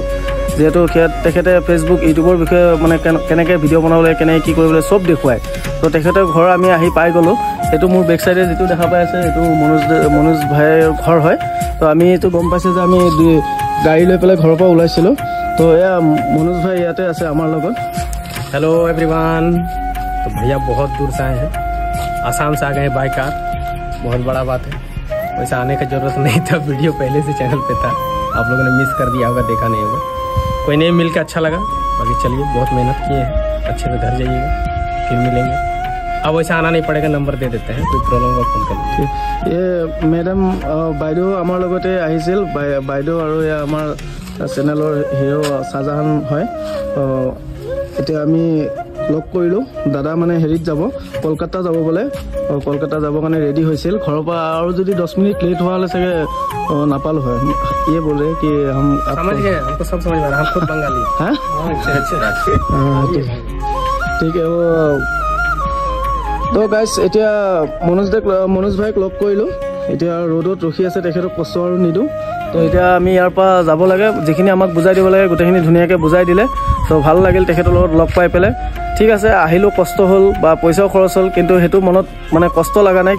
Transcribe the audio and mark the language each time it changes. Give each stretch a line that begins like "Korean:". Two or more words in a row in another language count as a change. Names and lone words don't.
Assamese: যিহেতু তেখেতে ফেচবুক ইউটিউবৰ বিষয়ে মানে কেনেকৈ ভিডিঅ' বনাব লাগে, কেনেকৈ কি কৰিবলৈ চব দেখুৱায়। তো তেখেতৰ ঘৰ আমি আহি পাই গ'লোঁ। এইটো মোৰ বেক চাইডে যিটো দেখা পাই আছে এইটো মনোজ ভাইৰ ঘৰ হয়। তো আমি এইটো গম পাইছোঁ যে আমি গাড়ী লৈ পেলাই ঘৰৰ পৰা ওলাইছিলোঁ। তো এয়া মনোজ ভাই ইয়াতে আছে আমাৰ লগত।
English: hello everyone.
Hindi: तो भैया बहुत दूर से आए हैं, आसाम से आ गए
English: by car.
Hindi: बहुत बड़ा बात है। वैसे आने का जरूरत नहीं था, वीडियो पहले से चैनल पे था, आप लोगों ने मिस कर दिया होगा, देखा नहीं होगा। कोई नहीं, मिल के अच्छा लगा। बाकी चलिए, बहुत मेहनत किए हैं, अच्छे से घर जाइएगा, फिर मिलेंगे। अब वैसे आना नहीं पड़ेगा, नंबर दे देते हैं, कोई प्रॉब्लम होगा फोन करें। ये मैडम
Assamese: বাইদেউ আমাৰ লগতে আহিছিল। বাইদেউ আৰু আমাৰ চেনেলৰ হিৰো শাহজাহান হয়। এতিয়া আমি লগ কৰিলোঁ। দাদা মানে হেৰিত যাব, কলকাতা যাব বোলে। কলকাতা যাবৰ কাৰণে ৰেডি হৈছিল। ঘৰৰ পৰা আৰু যদি 10 মিনিট লেট হোৱা হ'লে চাগে নাপালোঁ হয়।
Hindi: ये बोले कि हम समझ गए, हमको सब समझ में आ रहा है, हम खुद बंगाली। हाँ ठीक है।
Assamese: वो তো গাইজ এতিয়া মনোজ ভাইক লগ কৰিলোঁ। এতিয়া ৰ'দত ৰখি আছে, তেখেতক কষ্ট আৰু নিদিওঁ। তো এতিয়া আমি ইয়াৰ পৰা যাব লাগে। যিখিনি আমাক বুজাই দিব লাগে গোটেইখিনি ধুনীয়াকৈ বুজাই দিলে। তো ভাল লাগিল তেখেতৰ লগত লগ পাই পেলাই। ঠিক আছে, আহিলোঁ, কষ্ট হ'ল বা পইচাও খৰচ হ'ল, কিন্তু সেইটো মনত মানে কষ্ট লগা নাই।